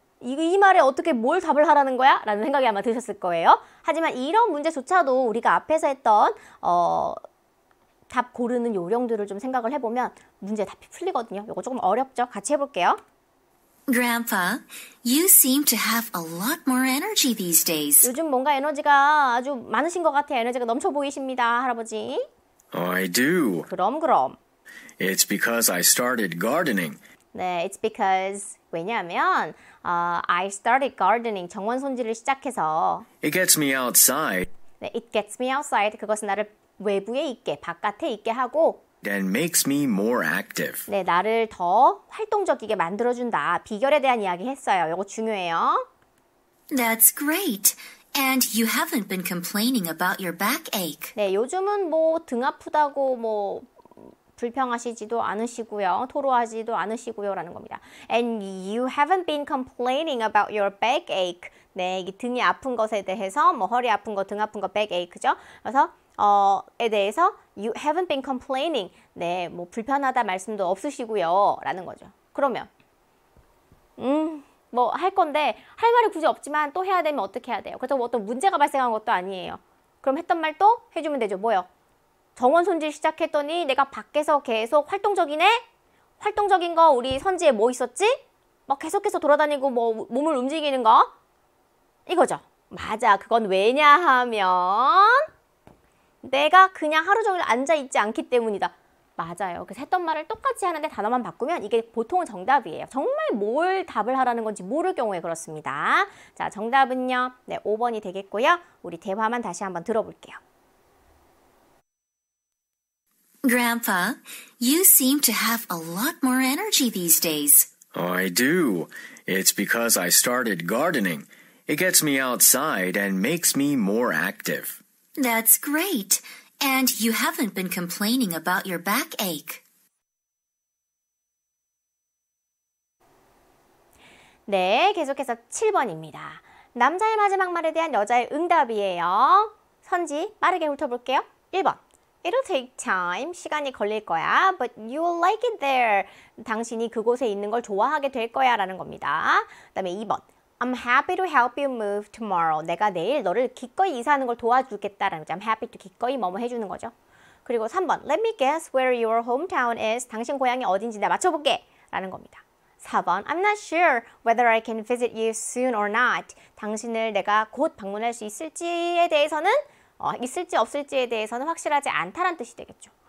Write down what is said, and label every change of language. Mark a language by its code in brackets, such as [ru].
[ko] 이 말에 어떻게 뭘 답을 하라는 거야? 라는 생각이 아마 드셨을 거예요. 하지만 이런 문제조차도 우리가 앞에서 했던 답 고르는 요령들을 좀 생각을 해보면 문제 답이 풀리거든요. 이거 조금 어렵죠? 같이 해볼게요. [en] Grandpa, you seem to have a lot more energy these days. [ko] 요즘 뭔가 에너지가 아주 많으신 것 같아요. 에너지가 넘쳐 보이십니다, 할아버지. [en] I do. [ko] 그럼. [en] It's because I started gardening. 네, it's because [ko] 왜냐하면 [en] I started gardening [ko] 정원 손질을 시작해서 [en] It gets me outside [ko] 네, [en] it gets me outside [ko] 그것은 나를 외부에 있게 바깥에 있게 하고 [en] and makes me more active. [ko] 네, 나를 더 활동적이게 만들어준다. 비결에 대한 이야기 했어요. 이거 중요해요. That's great. And you haven't been complaining about your backache. 네, 요즘은 뭐 등 아프다고 뭐 불평하시지도 않으시고요. 토로하지도 않으시고요. 라는 겁니다. And you haven't been complaining about your backache. 네, 이 등이 아픈 것에 대해서 뭐 허리 아픈 거, 등 아픈 거 backache죠. 그래서 에 대해서 [en] you haven't been complaining. [ko] 네, 뭐 불편하다 말씀도 없으시고요. 라는 거죠. 그러면 뭐 할 건데 할 말이 굳이 없지만 또 해야 되면 어떻게 해야 돼요? 그래서 뭐 어떤 문제가 발생한 것도 아니에요. 그럼 했던 말 또 해주면 되죠. 뭐요? 정원 손질 시작했더니 내가 밖에서 계속 활동적이네? 활동적인 거 우리 선지에 뭐 있었지? 막 계속해서 돌아다니고 뭐 몸을 움직이는 거? 이거죠. 맞아. 그건 왜냐하면 내가 그냥 하루 종일 앉아있지 않기 때문이다. 맞아요. 그래서 했던 말을 똑같이 하는데 단어만 바꾸면 이게 보통은 정답이에요. 정말 뭘 답을 하라는 건지 모를 경우에 그렇습니다. 자, 정답은요. 네, 5번이 되겠고요. 우리 대화만 다시 한번 들어볼게요. [en] Grandpa, you seem to have a lot more energy these days. I do. It's because I started gardening. It gets me outside and makes me more active. That's great. And you haven't been complaining about your backache. [ko] 네, 계속해서 7번입니다. 남자의 마지막 말에 대한 여자의 응답이에요. 선지 빠르게 훑어볼게요. 1번. [en] It'll take time. [ko] 시간이 걸릴 거야. [en] But you'll like it there. [ko] 당신이 그곳에 있는 걸 좋아하게 될 거야. 라는 겁니다. 그 다음에 2번. [en] I'm happy to help you move tomorrow. [ko] 내가 내일 너를 기꺼이 이사하는 걸 도와주겠다라는 거죠. [en] I'm happy to [ko] 기꺼이 뭐뭐 해주는 거죠. 그리고 3번. [en] Let me guess where your hometown is. [ko] 당신 고향이 어딘지 내가 맞춰볼게. 라는 겁니다. 4번. [en] I'm not sure whether I can visit you soon or not. [ko] 당신을 내가 곧 방문할 수 있을지에 대해서는 있을지 없을지에 대해서는 확실하지 않다란 뜻이 되겠죠.